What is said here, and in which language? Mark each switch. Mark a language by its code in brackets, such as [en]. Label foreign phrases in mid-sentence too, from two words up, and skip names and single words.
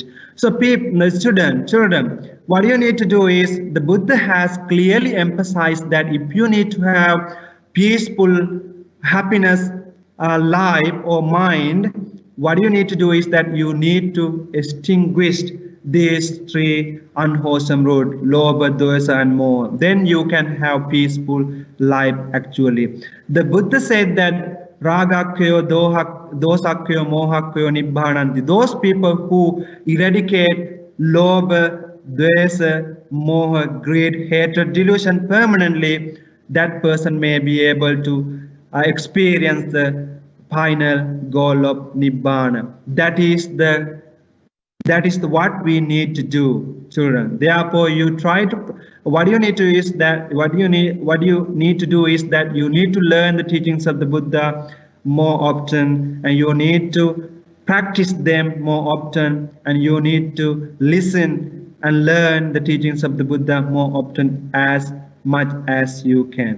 [en] So, people, students, children, what you need to do is the Buddha has clearly emphasized that if you need to have peaceful happiness life or mind, what you need to do is that you need to extinguish these three unwholesome roots, [pi] lobha, dosa, and moha. [en] Then you can have peaceful life actually. The Buddha said that [pi] ragakyo, dosakyo, mohakyo, nibbhananti. [en] Those people who eradicate [pi] lobha, dvesa, moha, [en] greed, hatred, delusion permanently, that person may be able to experience the final goal of nibbana. That is what we need to do, children. Therefore, you try to. What you need to do is that you need to learn the teachings of the Buddha more often, and you need to practice them more often, and you need to listen and learn the teachings of the Buddha more often as much as you can.